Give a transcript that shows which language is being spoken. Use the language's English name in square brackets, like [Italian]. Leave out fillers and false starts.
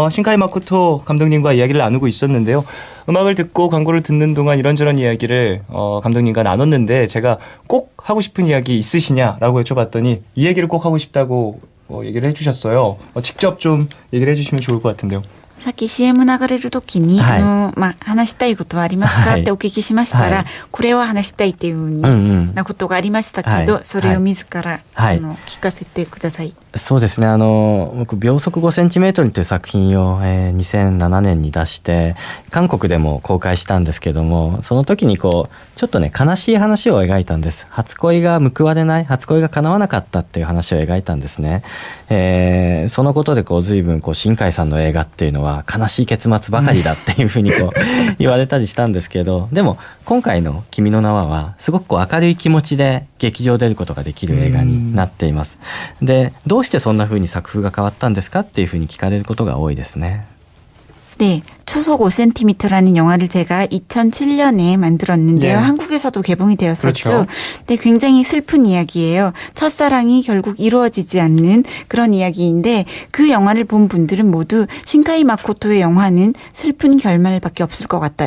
[Korean] 신카이 마코토 감독님과 이야기를 나누고 있었는데요. 음악을 듣고 광고를 듣는 동안 이런저런 이야기를 감독님과 나눴는데 제가 꼭 하고 싶은 이야기 있으시냐라고 여쭤봤더니 이 얘기를 꼭 하고 싶다고 얘기를 해주셨어요. 직접 좀 얘기를 해주시면 좋을 것 같은데요. [Japanese] さっき CM 流れるときに、話したいことはありますかってお聞きしましたら、これは話したいっていうふうなことがありましたけど、それを自ら、聞かせてください。そうですね、僕秒速 5cm という作品を、2007年に出して韓国でも公開したんですけども、その時にちょっとね悲しい話を描いたんです。初恋が報われない、初恋が叶わなかったっていう話を描いたんですね。そのことで随分新海さんの映画っていうのは悲しい結末ばかりだっていうふうに言われたりしたんですけど、でも今回の君の名はすごく明るい気持ちで劇場出ることができる映画になっています。で、どうしてそんなふうに作風が変わったんですかっていうふうに聞かれることが多いですね。 [Korean] 네, 초속 5cm라는 영화를 제가 2007년에 만들었는데요. 네. 한국에서도 개봉이 되었었죠. 그렇죠. 네, 굉장히 슬픈 이야기예요. 첫사랑이 결국 이루어지지 않는 그런 이야기인데 그 영화를 본 분들은 모두 신카이 마코토의 영화는 슬픈 결말밖에 없을 것 같다.